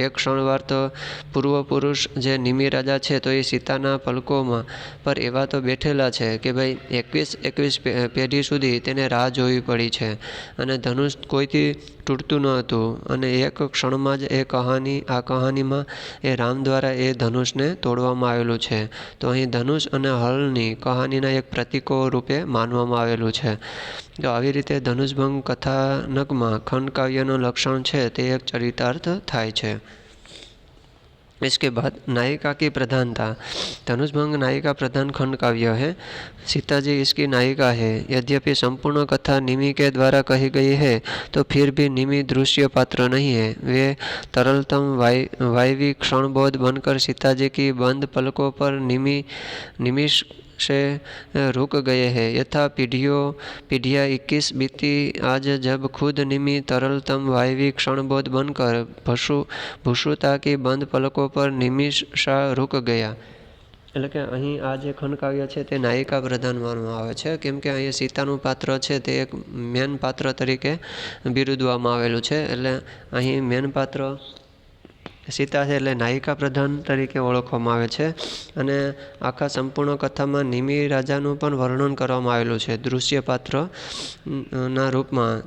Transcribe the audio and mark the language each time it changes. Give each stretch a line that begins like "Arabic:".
Gujarati: એક ક્ષણવાર તો પૂર્વ પુરુષ જે નિમિ રાજા છે, તો એ સીતાના પલકોમાં પર એવા તો બેઠેલા છે કે ભાઈ 21 પેઢી સુધી તેને રાહ જોવી પડી છે અને ધનુષ કોઈથી તૂટતું ન હતું અને એક ક્ષણમાં જ આ કહાનીમાં એ રામ દ્વારા એ ધનુષને તોડવામાં આવેલું છે. તો અહીં ધનુષ અને હળની કહાનીના એક પ્રતીકો રૂપે માનવામાં આવેલું છે. તો આવી રીતે ધનુષભંગ કથાનકમાં ખંડકાવ્યનું લક્ષણ છે તે એક ચરિતાર્થ થાય છે.
Hindi: इसके बाद नायिका की प्रधानता. धनुषभंग नायिका प्रधान खंड काव्य है. सीता जी इसकी नायिका है. यद्यपि संपूर्ण कथा निमि के द्वारा कही गई है, तो फिर भी निमि दृश्य पात्र नहीं है. वे तरलतम वायवी क्षणबोध बनकर सीता जी की बंद पलकों पर निमिष से रुक गए हैं. यथा पीढ़ियाँ 21 बीती, आज जब खुद निमि तरलतम वायवी क्षणबोध बनकर भूषुता की बंद पलकों पर निमिषा रुक गया.
Gujarati: એટલે કે અહીં આ જે ખંડકાવ્ય છે તે નાયિકા પ્રધાન માનવામાં આવે છે, કેમ કે અહીં સીતાનું પાત્ર છે તે એક મેન પાત્ર તરીકે બિરુદવામાં આવેલું છે. એટલે અહીં મેન પાત્ર સીતા છે એટલે નાયિકા પ્રધાન તરીકે ઓળખવામાં આવે છે. અને આખા સંપૂર્ણ કથામાં નિમિ રાજાનું પણ વર્ણન કરવામાં આવેલું છે દૃશ્ય પાત્ર ના રૂપમાં.